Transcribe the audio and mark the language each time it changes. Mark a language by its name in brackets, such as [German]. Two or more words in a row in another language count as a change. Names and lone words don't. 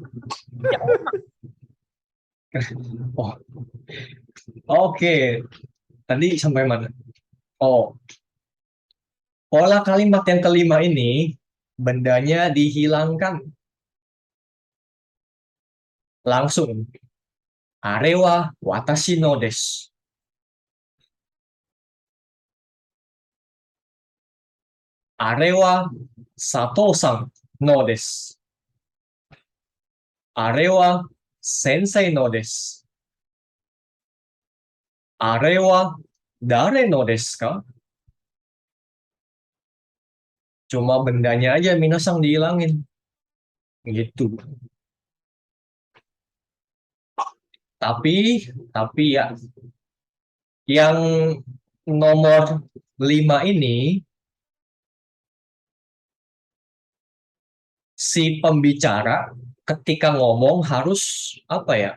[Indonesian] Oh. Oke. Tadi sampai mana? Oh. Pola kalimat yang kelima ini bendanya dihilangkan. Langsung. [Japanese] あれは私のです. あれは佐藤さんのです. あれは先生のです. あれは誰のですか? [Indonesian] Cuma bendanya aja minasang dihilangin. Gitu. Tapi ya, yang nomor 5 ini, si pembicara ketika ngomong harus apa ya?